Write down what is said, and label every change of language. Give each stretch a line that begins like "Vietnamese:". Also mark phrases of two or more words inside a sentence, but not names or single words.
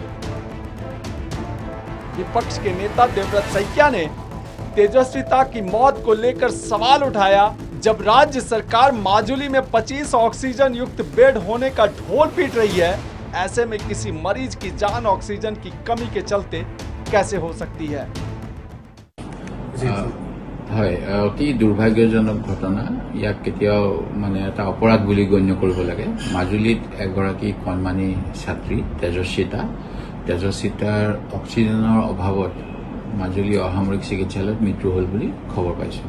Hindi: विपक्ष के नेता देवव्रत सैकिया ने तेजस्विता की मौत को लेकर सवाल उठाया। जब राज्य सरकार माजुली में 25 ऑक्सीजन युक्त बेड होने का ढोल पीट रही है, ऐसे में किसी मरीज की जान ऑक्सीजन की कमी के चलते कैसे हो सकती है?
Assamese: অতি দুৰ্ভাগ্যজনক ঘটনা। ইয়াক কেতিয়াও এটা অপৰাধ বুলি গণ্য কৰিব লাগে। মাজুলীত এগৰাকী কণমানি ছাত্ৰী তেজস্বিতাৰ অক্সিজেনৰ অভাৱত মাজুলী অসামৰিক চিকিৎসালয়ত মৃত্যু হ'ল বুলি খবৰ পাইছোঁ।